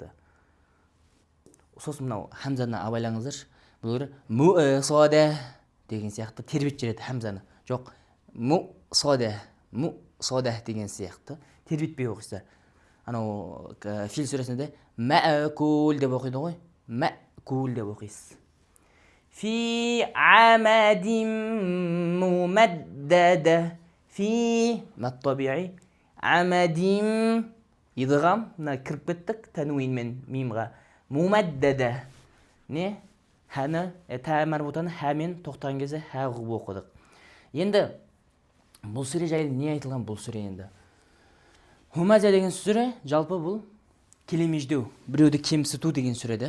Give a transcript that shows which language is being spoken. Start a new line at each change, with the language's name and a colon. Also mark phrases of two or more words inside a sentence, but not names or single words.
Kazakh: Сосын мынау хамзаны абайлаңыздар. Бұл муқсадах деген сияқты тербет жереді хамзаны. Жоқ, муқсадах деген сияқты тербетпей оқисыздар. Анау фил сүресінде мәкул деп оқиды ғой. Мәкул деп оқисыз.
Arabic: في عمد ممددة
Kazakh: фи мат табиғи амадим идғам кіріп кеттік тәнуин мен мимға мумаддада не хәні тә марбутаны хәмен тоқтаған кезде хә ғып оқыдық. Енді бұл сүре жайлы не айтылған? Бұл сүре енді хумаза деген сүре жалпы бұл келемеждеу, біреуді кемсіту деген сүреде.